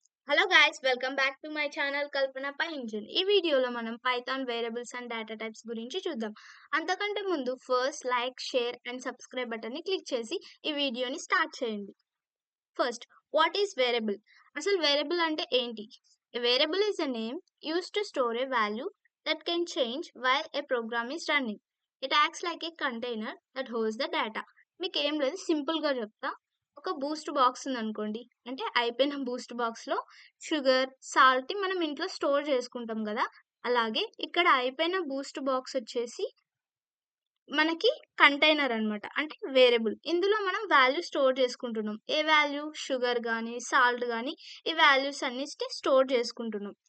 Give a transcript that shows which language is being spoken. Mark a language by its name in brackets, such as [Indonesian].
[English] hello guys, welcome back to my channel [Telugu] Kalpana pi engine. ఈ వీడియోలో మనం Python variables and data types గురించి చూద్దాం. అంతకంటే ముందు first like, share and subscribe button ని క్లిక్ చేసి ఈ వీడియోని స్టార్ట్ చేయండి. First, [English] What is variable? [Telugu] అసలు వేరియబుల్ అంటే ఏంటి? [English] A variable is a name used to store a value that can change while a program is running. It acts like a container that holds the data. [Telugu] మీకు ఏం లేదు, simple గా చెప్తా. ఒక Boost box ఉందనుకోండి. అంటే అయిపోయిన బూస్ట్ బాక్స్ లో షుగర్, సాల్ట్ మనం ఇంట్లో స్టోర్ చేసుకుంటాం కదా. అలాగే ఇక్కడ అయిపోయిన బూస్ట్ బాక్స్ వచ్చేసి మనకి కంటైనర్ అన్నమాట. అంటే వేరియబుల్. ఇందులో మనం వాల్యూ స్టోర్ చేసుకుంటున్నాం. ఏ వాల్యూ? షుగర్ గానీ, సాల్ట్ గానీ ఈ వాల్యూస్ అన్నిటిని స్టోర్ చేసుకుంటున్నాం.